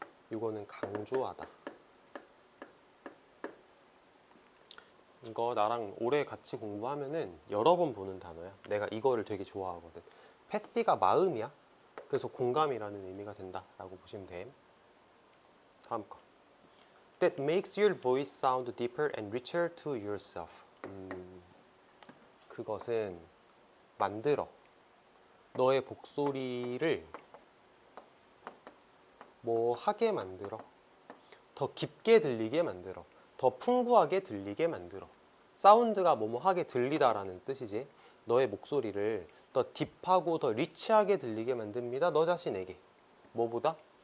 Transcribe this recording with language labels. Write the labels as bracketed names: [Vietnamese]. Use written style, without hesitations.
[Korean] 이거는 강조하다. 이거 나랑 오래 같이 공부하면은 여러 번 보는 단어야. 내가 이거를 되게 좋아하거든. 패시가 마음이야. 그래서 공감이라는 의미가 된다라고 보시면 돼. 다음 거. [English] That makes your voice sound deeper and richer to yourself. [Korean] 그것은 만들어. 너의 목소리를 뭐 하게 만들어. 더 깊게 들리게 만들어. 더 풍부하게 들리게 만들어. 사운드가 뭐뭐하게 들리다라는 뜻이지. 너의 목소리를 더 딥하고 더 리치하게 들리게 만듭니다. 너 자신에게. 뭐보다?